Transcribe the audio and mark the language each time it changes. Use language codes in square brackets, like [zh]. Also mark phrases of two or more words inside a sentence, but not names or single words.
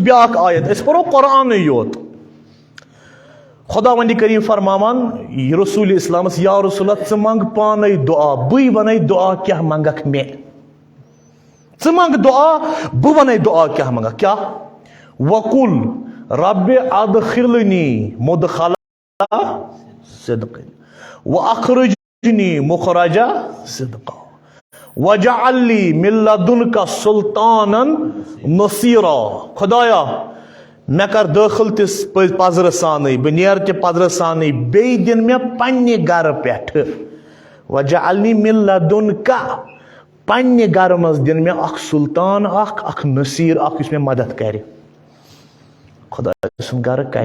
[ks] بیاکھ آیت أسۍ پرو قرآنٕے یوت خدا وندی کریم فرماوان رسول اسلامس یا رسول ژٕ منگ پانے دعا بٕے ونے دعا کیاہ منگکھ مےٚ ژٕ منگ دعا بہٕ ونے دعا کیاہ منگکھ کیاہ [ar] وقل رب ادخلنی مدخلا صدق واخرجنی مخرج صدق وجعل لی من لدنک سلطانا نصیرا [ks] خدایا مےٚ کر دٲخل تہِ پزرٕ سانٕے بہٕ نیرٕ تہِ پزرٕ سانٕے بیٚیہِ دِن مےٚ پننہِ گرٕ پٮ۪ٹھٕ [ar] وجعلنی من لدنک [ks] پننہِ گرٕ منٛز دِن مےٚ اکھ سلطان اکھ نصیٖر اکھ یُس مےٚ مدد کرِ خۄداے سُنٛد گرٕ